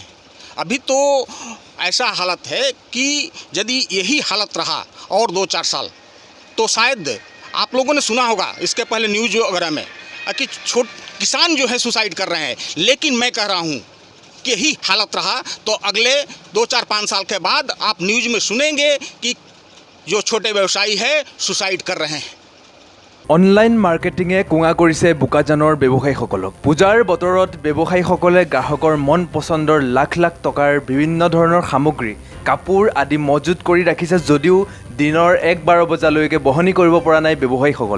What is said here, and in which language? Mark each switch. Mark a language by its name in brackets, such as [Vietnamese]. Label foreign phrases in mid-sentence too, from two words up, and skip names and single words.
[Hindi] अभी तो ऐसा हालत है कि यदि यही हालत रहा और 2-4 साल तो शायद आप लोगों ने सुना होगा इसके पहले न्यूज़ वगैरह में कि किसान जो है सुसाइड कर रहे हैं। लेकिन मैं कह रहा हूँ कि यही हालत रहा तो अगले 2-4-5 साल के बाद आप न्यूज़ में सुनेंगे कि जो छोटे व्यवसायी है सुसाइड कर रहे हैं। [Assamese] অনলাইন মাৰ্কেটিঙে কোঙা কৰিছে বোকাজানৰ ব্যৱসায়ীসকলক। পূজাৰ বতৰত ব্যৱসায়ীসকলে গ্ৰাহকৰ মন পচন্দৰ লাখ লাখ টকাৰ বিভিন্ন ধৰণৰ সামগ্ৰী, কাপোৰ আদি মজুত কৰি ৰাখিছে যদিও দিনৰ ১-১২ বজালৈকে বহনি কৰিব পৰা নাই ব্যৱসায়ীসকলে।